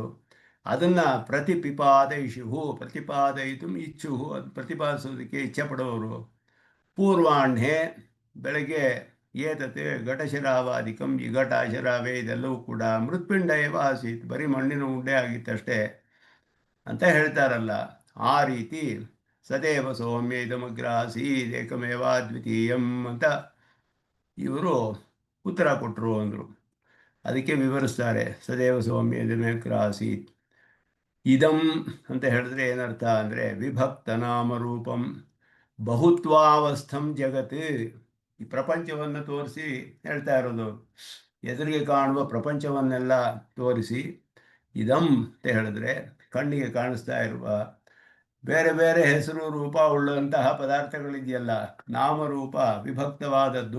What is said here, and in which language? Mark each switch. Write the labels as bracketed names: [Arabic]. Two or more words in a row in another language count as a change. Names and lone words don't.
[Kannada] ಅದನ್ನು [Sanskrit] ಪ್ರತಿಪಾದಯಿತು ಇಚ್ಛು, [Kannada] ಅದು ಪ್ರತಿಪಾದಿಸೋದಕ್ಕೆ ಇಚ್ಛೆ ಪಡೋರು. ಪೂರ್ವಾಹ್ಣೆ ಬೆಳಗ್ಗೆ [Sanskrit] ಏತತೆ ಘಟಶರಾವಾದಿಕಂ, [Kannada] ಈ ಘಟ ಶರಾವೆ ಇದೆಲ್ಲವೂ ಕೂಡ [Sanskrit] ಮೃತ್ಪಿಂಡ ಏವ ಆಸೀತ್, [Kannada] ಬರೀ ಮಣ್ಣಿನ ಉಂಡೆ ಆಗಿತ್ತಷ್ಟೇ ಅಂತ ಹೇಳ್ತಾರಲ್ಲ. ಆ ರೀತಿ [Sanskrit] ಸದೇವ ಸೌಮ್ಯ ಇದಮಗ್ರ ಆಸೀತ್ ಏಕಮೇವ ದ್ವಿತೀಯಂ [Kannada] ಅಂತ ಇವರು ಉತ್ತರ ಕೊಟ್ಟರು ಅಂದರು. ಅದಕ್ಕೆ ವಿವರಿಸ್ತಾರೆ, [Sanskrit] ಸದೇವ ಸೌಮ್ಯ ಇದಮಗ್ರ ಆಸೀತ್. [Kannada] ಇದಂ ಅಂತ ಹೇಳಿದ್ರೆ ಏನರ್ಥ ಅಂದರೆ [Sanskrit] ವಿಭಕ್ತ ನಾಮರೂಪಂ ಬಹುತ್ವಾವಸ್ಥಂ ಜಗತ್. [Kannada] ಈ ಪ್ರಪಂಚವನ್ನು ತೋರಿಸಿ ಹೇಳ್ತಾ ಇರೋದು, ಎದುರಿಗೆ ಕಾಣುವ ಪ್ರಪಂಚವನ್ನೆಲ್ಲ ತೋರಿಸಿ. ಇದಂ ಅಂತ ಹೇಳಿದ್ರೆ ಕಣ್ಣಿಗೆ ಕಾಣಿಸ್ತಾ ಇರುವ ಬೇರೆ ಬೇರೆ ಹೆಸರು ರೂಪ ಉಳ್ಳಂತಹ ಪದಾರ್ಥಗಳಿದೆಯಲ್ಲ, ನಾಮರೂಪ ವಿಭಕ್ತವಾದದ್ದು.